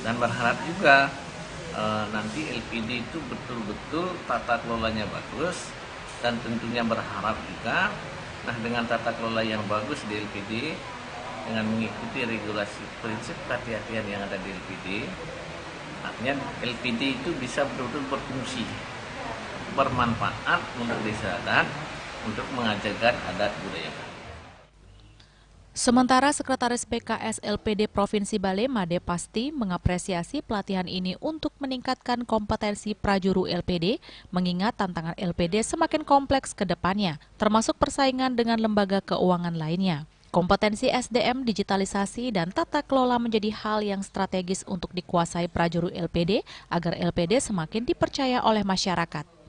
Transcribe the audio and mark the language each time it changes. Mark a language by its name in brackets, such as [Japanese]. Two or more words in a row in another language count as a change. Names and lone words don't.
[Indonesian] Dan berharap juga nanti LPD itu betul-betul tata kelolanya bagus, dan tentunya berharap juga dengan tata kelola yang bagus di LPD, dengan mengikuti regulasi prinsip kehati-hatian yang ada di LPD, artinya LPD itu bisa betul-betul berfungsi bermanfaat untuk desa adat untuk mengajarkan adat budaya. Sementara Sekretaris PKS LPD Provinsi Bali, Made Pasti, mengapresiasi pelatihan ini untuk meningkatkan kompetensi prajuru LPD, mengingat tantangan LPD semakin kompleks ke depannya, termasuk persaingan dengan lembaga keuangan lainnya. Kompetensi SDM, digitalisasi, dan tata kelola menjadi hal yang strategis untuk dikuasai prajuru LPD agar LPD semakin dipercaya oleh masyarakat.